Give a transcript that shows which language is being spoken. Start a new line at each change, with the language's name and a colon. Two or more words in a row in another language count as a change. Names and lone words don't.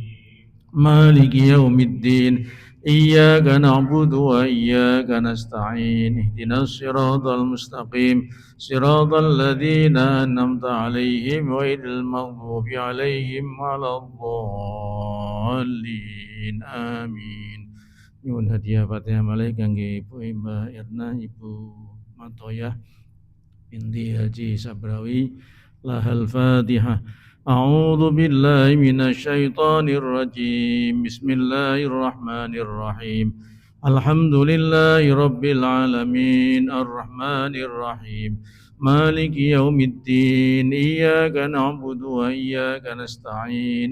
Arabic: مالك يوم الدين. إياك نعبد وإياك نستعين. اهدنا الصراط المستقيم. صراط الذين أنعمت عليهم غير المغضوب عليهم ولا الضالين. Amin.
Javanese: Nyuwun hadiah Fatihah malaik kangge Ibu Mbak Irna, Ibu Matoyah binti Haji Sabrawi.
Arabic: لها الفاتحة. أعوذ بالله من الشيطان الرجيم. بسم الله الرحمن الرحيم. الحمد لله رب العالمين. الرحمن الرحيم. مالك يوم الدين. إياك نعبد وإياك نستعين.